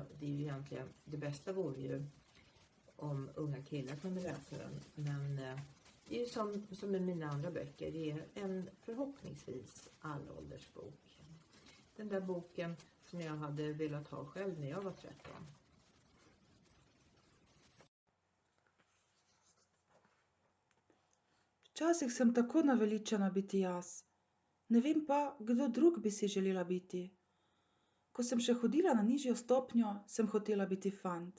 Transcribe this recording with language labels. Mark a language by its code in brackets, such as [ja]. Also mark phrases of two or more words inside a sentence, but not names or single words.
[sv] Det är ju egentligen, det bästa vore ju om unga killar kunde läsa den. Men det är ju som med mina andra böcker, det är en förhoppningsvis allåldersbok. Den där boken som jag hade velat ha själv när jag var 13. [sl] Včasih sem tako naveličana biti jaz. Ne vem pa, kdo drug bi si želela biti. Ko sem še hodila na nižjo stopnjo, sem hotela biti fant.